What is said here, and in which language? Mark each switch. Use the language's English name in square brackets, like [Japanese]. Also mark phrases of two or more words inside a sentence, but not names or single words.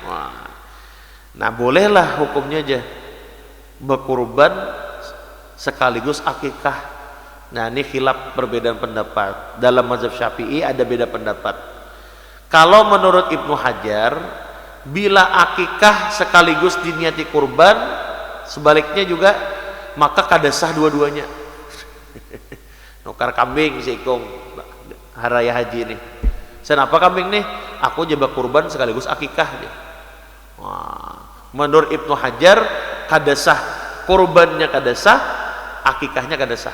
[Banjar] Nah, bolehlah hukumnya aja berkurban sekaligus akikah. [Indonesian] Nah, ini khilaf perbedaan pendapat. Dalam mazhab Syafi'i ada beda pendapat. [Banjar] Kalau menurut Ibnu Hajar, bila akikah sekaligus diniati kurban, sebaliknya juga maka kada sah dua-duanya. Nukar kambing seikong haraya haji nih. Kenapa kambing nih? Aku jebak kurban sekaligus akikah dia. Wah, menurut Ibnu Hajar kada sah, kurbannya kada sah, akikahnya kada sah.